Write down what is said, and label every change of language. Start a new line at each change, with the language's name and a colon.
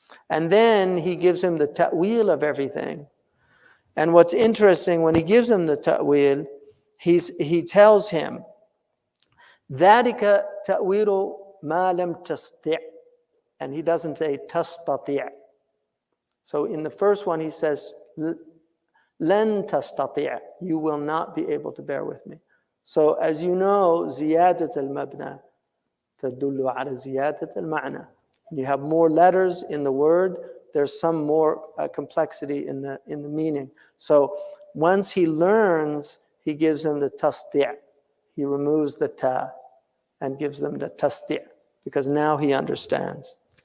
English: And then he gives him the ta'wil of everything. And what's interesting, when he gives him the ta'wil, he tells him,
Arabic: ذَلِكَ تَأْوِيلُ مَا لَمْ تَسْتِعْ,
English: and he doesn't say تَسْتَطِعْ. So in the first one he says,
Arabic: لَن تَسْتَطِعْ,
English: you will not be able to bear with me. So as you know,
Arabic: زِيَادَةَ الْمَبْنَى تَدُلُّ عَلَى زِيَادَةَ الْمَعْنَى.
English: You have more letters in the word, there's some more complexity in the meaning. So once he learns, he gives him the tasdi'. He removes the ta and gives them the tasdi', because now he understands.